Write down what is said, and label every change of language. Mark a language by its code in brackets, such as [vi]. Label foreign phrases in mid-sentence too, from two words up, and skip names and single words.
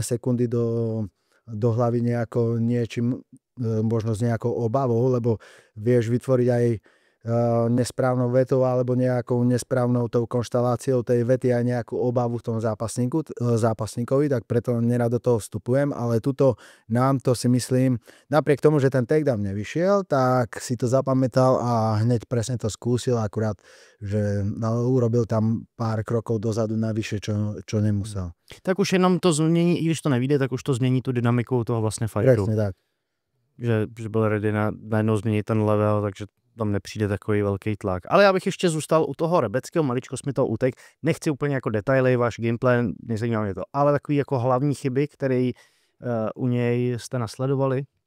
[sk] sekundy do hlavy nejako niečím, možno s nejakou obavou, lebo vieš vytvoriť aj nesprávnou vetou alebo nejakou nesprávnou tou konštaláciou tej vety aj nejakú obavu v tom zápasníkovi, tak preto nerad do toho vstupujem, ale tuto nám to si myslím, napriek tomu, že ten takedown nevyšiel, tak si to zapamätal a hneď presne to skúsil, akurát, že urobil tam pár krokov dozadu navyše, čo nemusel. [cs] Tak už jenom to změní, i když to nevíde, tak už to změní tu dynamiku toho vlastně fightu. [sk] Presne tak. [cs] Že byl ready najednou změnit ten level, takže tam nepřijde takový velký tlak. Ale já bych ještě zůstal u toho Rebeckého, maličko mi to utek. Nechci úplně jako detaily, váš gameplay, nezajímá mě to, ale takový jako hlavní chyby, které u něj jste nasledovali?